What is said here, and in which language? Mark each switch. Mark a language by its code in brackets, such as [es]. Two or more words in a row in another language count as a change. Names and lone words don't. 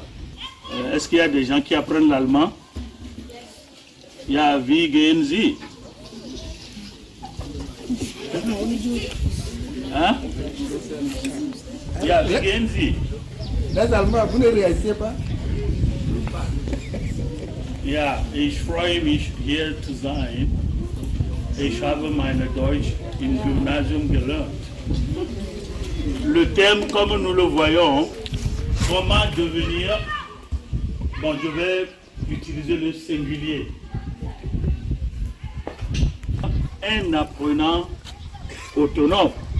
[fr] Est-ce qu'il y a des gens qui apprennent l'allemand? Il y a [de] Wie gehen Sie? [fr] Hein? Il y a [de] Wie gehen Sie? [fr] Les Allemands, vous ne réagissez pas? [de] Ja, ich freue mich hier zu sein. Ich habe meine Deutsch im Gymnasium gelernt. [fr] Le thème, comme nous le voyons, comment devenir, bon, je vais utiliser le singulier. Un apprenant autonome.